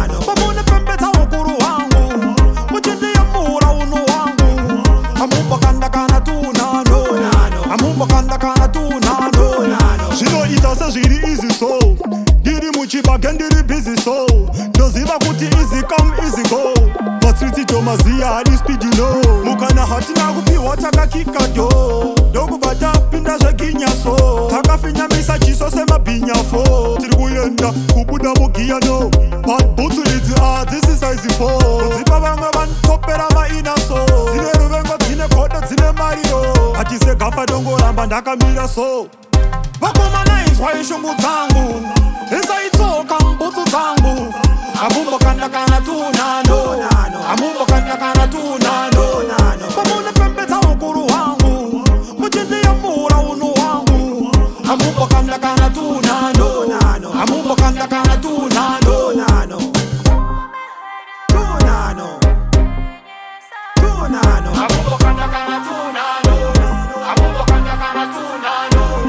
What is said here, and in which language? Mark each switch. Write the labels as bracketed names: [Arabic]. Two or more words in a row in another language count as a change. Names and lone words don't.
[Shona] Pamone pembe dza ukuru wangu. Muchindi ya mura unu wangu. Amumbo kanda kana tu nano. Amumbo kanda kana tu nano. Zvinoita sezviri easy so. Ndiri muchibage ndiri busy so. Ndoziva kuti [English] easy come easy go. [Shona] Mastriti tomaziya hadi speed no. Mukana hatina kupiwa takakika do. Ndokubva tapinda zveginya so. Takafinyamisa chiso semabhinya fo. Tiri kuyenda kubuda mugiya no. But boots lidzi hadzisi [English] size four. [Shona] Kudzipa vamwe vanotopera maina so. Dzine ruvengo, dzine godo, dzine mariyo. Hatise gafa dongoramba ndakamira so. Vakoma nines, [English] why you [Shona] shungu dzangu? Isaitsoka mbutsu dzangu. Amumbo kanda kana tu nano. Amumbo kanda kana tu nano. Pamone pembe dza ukuru wangu. Muchindi ya mura unu wangu. Amumbo kanda kana tu nano. Amumbo kanda kana tu nano. Tu nano. Tu nano. Amumbo kanda kana tu nano. Amumbo kanda kana tu nano.